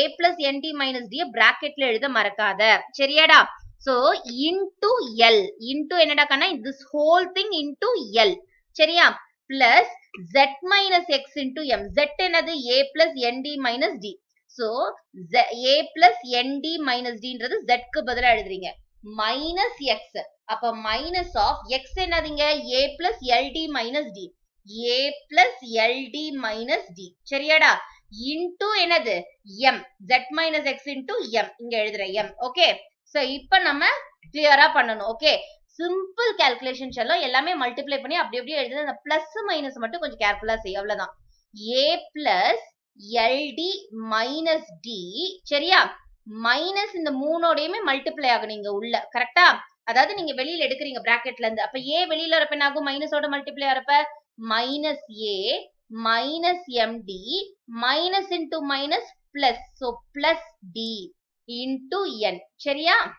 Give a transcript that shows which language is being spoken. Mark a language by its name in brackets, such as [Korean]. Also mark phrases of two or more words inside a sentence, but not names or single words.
[English] plus nd minus d bracketல [Tamil] எழுத மறக்காத சரியாடா [English] so into l into [Tamil] என்னடா கண்ணா [English] this whole thing into l சரியா plus z minus x into m z என்னது a plus nd minus d so a plus nd minus d [Tamil] ன்றது z க்கு பதிலா எழுதுறீங்க [English] minus x அப்ப minus of x என்னதுங்க a plus ld minus d a plus ld minus d [Tamil] சரியாடா into என்னது [English] m z minus x into m [Tamil] இங்க எழுதுறேன் m [English] okay so [Tamil] இப்போ நம்ம கிளியரா பண்ணனும் ஓகே [English] simple calculation [Tamil] செல்லம் எல்லாமே மல்டிப்ளை பண்ணி அப்படி அப்படியே எழுதுறது அந்த பிளஸ் மைனஸ் மட்டும் கொஞ்சம் கேர்ஃபுல்லா செய்ய அவ்வளவுதான் [English] a plus ld minus d [Tamil] சரியா மைனஸ் இந்த மூணோடையுமே மல்டிப்ளை ஆகும் நீங்க உள்ள கரெக்டா அதாவது நீங்க வெளியில எடுக்கிறீங்க பிராக்கெட்ல இருந்து அப்ப a வெளியில வரப்ப என்ன ஆகும் மைனஸோட மல்டிப்ளை ஆறப்ப [English] minus a minus md minus into minus plus so plus d into n [Tamil] சரியா